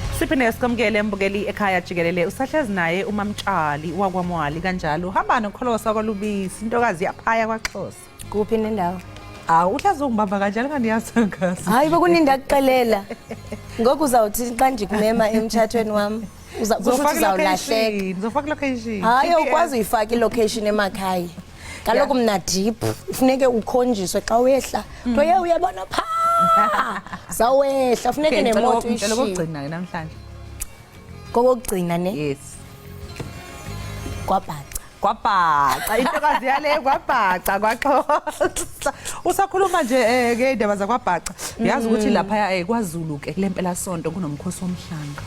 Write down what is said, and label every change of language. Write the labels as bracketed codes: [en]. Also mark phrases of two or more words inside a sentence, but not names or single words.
[zu] siphinde sikomkele embukeli ekhaya jikelele usahlezi naye umamtshali wakwamwali kanjalo uhamba nokholosa kwalubisi intokazi yaphaya kwaXhosa kuphi nendawo uhlazo ngibamba kanjalo nganiyazi ngazi [xh] hayi bekuninda kuxelela ngoku uzawuthi xa ndikumema emtshathweni wami [zu] uzofaka location [xh] hayi ukwazi uyifaka ilocation emakhaya kaloku mna deep ufuneke ukhonjiswe xa wehla nto ye uyabona pha zawehla ufuneke nemoto [zu] uyishiye lokugcina namhlanje kokugcina ne yes kwabhaca intokazi yale kwabhaca kwaXhosa usakhuluma nje ke indaba zakwabhaca uyazi ukuthi lapha kwaZulu ke kulempela sonto kunomkhosi womhlanga